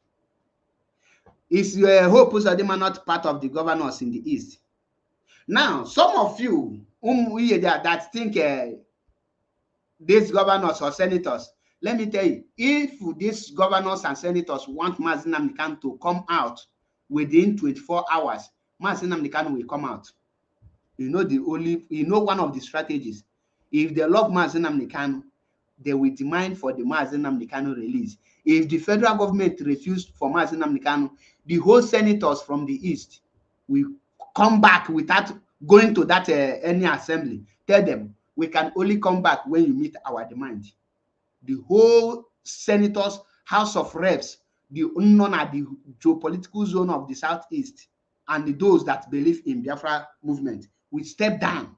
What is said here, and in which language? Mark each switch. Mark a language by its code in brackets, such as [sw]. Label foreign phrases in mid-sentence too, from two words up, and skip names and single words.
[en] Is Hope Uzodinma not part of the governors in the East? Now, some of you that think these governors or senators, let me tell you, if these governors and senators want MAZI Nnamdi Kanu to come out within 24 hours, MAZI Nnamdi Kanu will come out. You know one of the strategies. If they love MAZI Nnamdi Kanu, they will demand for the MAZI Nnamdi Kanu release. If the federal government refused for MAZI Nnamdi Kanu, the whole senators from the East will come back without going to that any assembly. Tell them, we can only come back when you meet our demand. The whole senators, House of Reps, the unknown at the geopolitical zone of the Southeast, and those that believe in Biafra movement will step down.